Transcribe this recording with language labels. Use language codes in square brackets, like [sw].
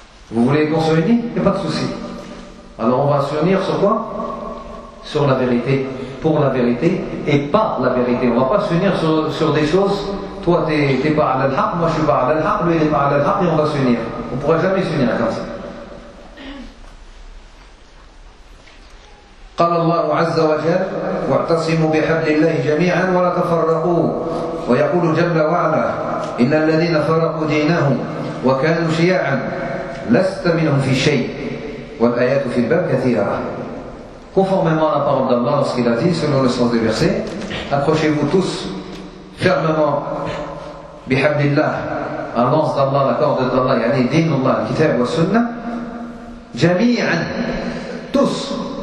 [fr] Vous voulez qu'on se réunit? Il n'y a pas de souci. Alors on va se réunir sur quoi? Sur la vérité, pour la vérité et par la vérité. On ne va pas se réunir sur des choses. Toi, tu n'es pas à l'al-haq, moi je suis pas à l'al-haq, lui il est pas à l'al-haq et on va se réunir. On ne pourra jamais se réunir comme ça. [ar] قال الله عز وجل واعتصموا بحبل الله جميعا ولا تفرقوا ويقول جل وعلا إن الذين فرقوا دينهم وكانوا شيعا لست منهم في شيء والآيات في الباب كثيرة. [fr] Conformément à la parole d'Allah lorsqu'il a dit selon le sens des versets, approchez-vous tous fermement [ar] بحبل الله [fr] à l'anse d'Allah, la corde d'Allah, [ar] يعني دين الله الكتاب والسنة جميعا, [fr] tous.